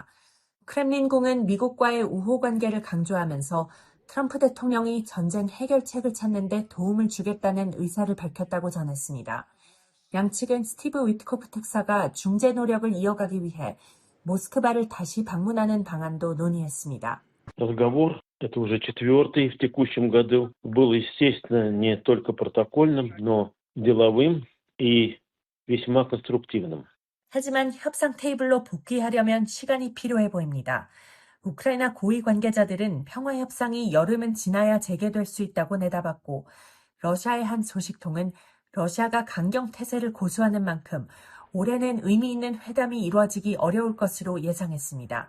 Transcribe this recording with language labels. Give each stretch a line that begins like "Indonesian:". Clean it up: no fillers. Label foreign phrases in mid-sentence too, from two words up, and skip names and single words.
Korean: 크렘린궁은 미국과의 우호 관계를 강조하면서 트럼프 대통령이 전쟁 해결책을 찾는 데 도움을 주겠다는 의사를 밝혔다고 전했습니다. 양측은 스티브 위트코프 특사가 중재 노력을 이어가기 위해 모스크바를 다시 방문하는 방안도 논의했습니다.
Russian: Разговор, это уже четвертый в текущем году, был, естественно, не только протокольным, но деловым и весьма конструктивным.
Korean: 하지만 협상 테이블로 복귀하려면 시간이 필요해 보입니다. 우크라이나 고위 관계자들은 평화 협상이 여름은 지나야 재개될 수 있다고 내다봤고, 러시아의 한 소식통은 러시아가 강경 태세를 고수하는 만큼 올해는 의미 있는 회담이 이루어지기 어려울 것으로 예상했습니다.